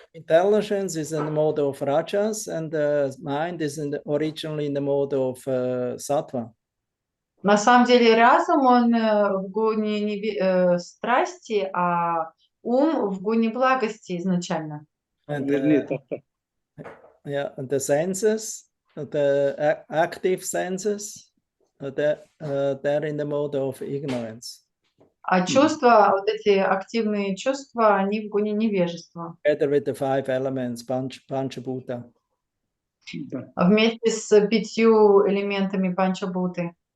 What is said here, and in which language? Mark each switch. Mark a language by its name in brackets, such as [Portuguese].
[English] Intelligence is in the mode of rajas, and the mind is originally in the mode of sattva. [Russian] На самом деле разум, он в гуне страсти, а ум в гуне благости изначально. [English] And the senses, the active senses, they're in the mode of ignorance. [Russian] А чувства, вот эти активные чувства, они в гуне невежества. [English] Together with the 5 elements, Panchabhuta. [Russian] Вместе с 5 элементами панчабуты.